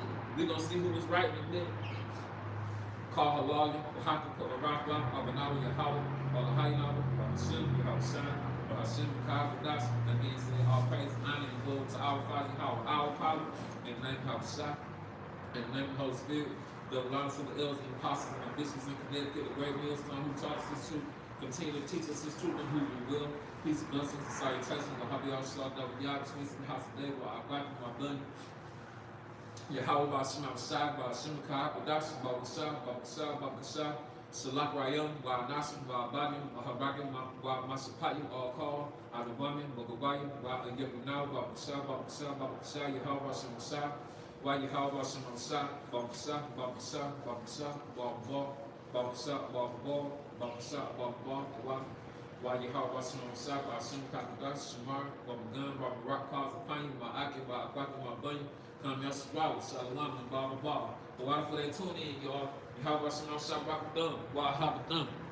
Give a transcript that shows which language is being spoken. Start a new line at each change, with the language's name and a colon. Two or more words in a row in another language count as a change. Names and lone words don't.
English: We gonna see who was right in a minute. Call her lawyer, YAHAWAH, that means all praise, honor, and glory to our Father, our Father, in the name of YAHAWASHI, in the name of the Holy Spirit, the belongs to the elders and apostles and bishops in Connecticut, the great millstone who taught us this truth, continue to teach us this truth and who we will. Peace, blessings, and salutations. YAHAWASHI, Yah, twins in the house of David, I grab my bunny. YAHAWAH, YAHAWASHI, Salak Rayam, Wa Nasim, Wa Badim, Mahabagim, Wa Masapayim, All Call, Adabamin, Bogabayim, Wa Yabunau, Wa Masa, Yahawah Shemasa, Wa Yahawah Shemasa, Bamsa, Bamsa, Bamsa, Bamba, Bamsa, Bamba, Bamsa, Bamba, Wa Yahawah Shemasa, Wa Sim Katagas, Shamar, Wa Magan, Wa Rock Cause upon you, Ma Aki, Wa Aquatim, Wa Bunny, Come Yaswawa, Shalom, and blah, blah, blah. But why for they tune in, y'all? Yahawah Shemasa, Rakadam, Wa Habadam.